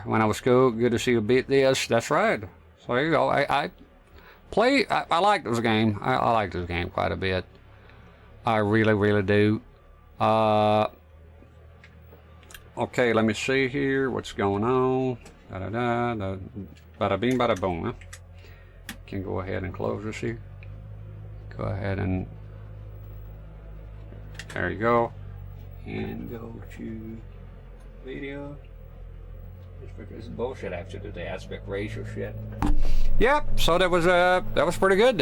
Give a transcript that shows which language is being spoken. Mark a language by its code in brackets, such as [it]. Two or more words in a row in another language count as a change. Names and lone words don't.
[en] When I was cool, good to see you beat this. That's right. So there you go. I like this game. I like this game quite a bit. I really, really do. Okay, let me see here. What's going on? Da-da-da. Bada bing, bada boom. Huh? Can go ahead and close this here. Go ahead and there you go, and go to video. This is bullshit. I have to do the aspect ratio shit. Yep. So that was pretty good.